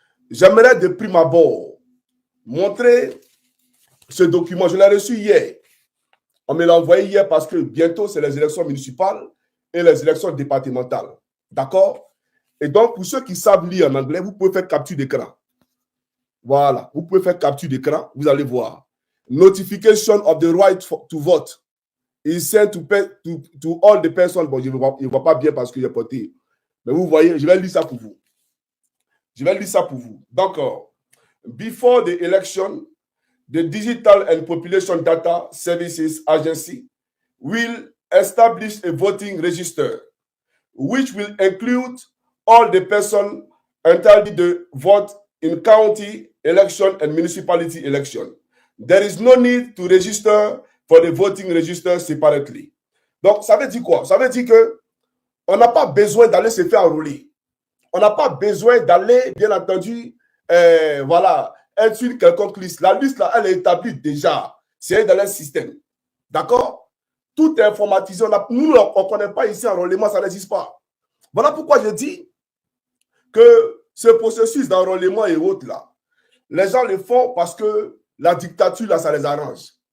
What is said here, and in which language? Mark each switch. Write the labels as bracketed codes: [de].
[fr] J'aimerais de prime abord montrer ce document. Je l'ai reçu hier. On me l'a envoyé hier parce que bientôt, c'est les élections municipales et les élections départementales. D'accord? Et donc, pour ceux qui savent lire en anglais, vous pouvez faire capture d'écran. Voilà, vous pouvez faire capture d'écran, vous allez voir. [en] Notification of the right to vote is sent to all the persons. [fr] Bon, je ne vois pas bien parce que j'ai porté. Mais vous voyez, je vais lire ça pour vous. Je vais lire ça pour vous. [en] Donc, before the election, the Digital and Population Data Services Agency will establish a voting register, which will include all the persons entitled to vote in county election and municipality election. There is no need to register for the voting register separately. [fr] Donc, ça veut dire quoi? Ça veut dire que on n'a pas besoin d'aller se faire enrôler. On n'a pas besoin d'aller, bien entendu, voilà, être sur quelconque liste. La liste, là, elle est établie déjà. C'est dans le système. D'accord? Tout est informatisé. Nous, on ne connaît pas ici enrôlement, ça n'existe pas. Voilà pourquoi je dis que ce processus d'enrôlement et autres, là, les gens le font parce que la dictature, là, ça les arrange.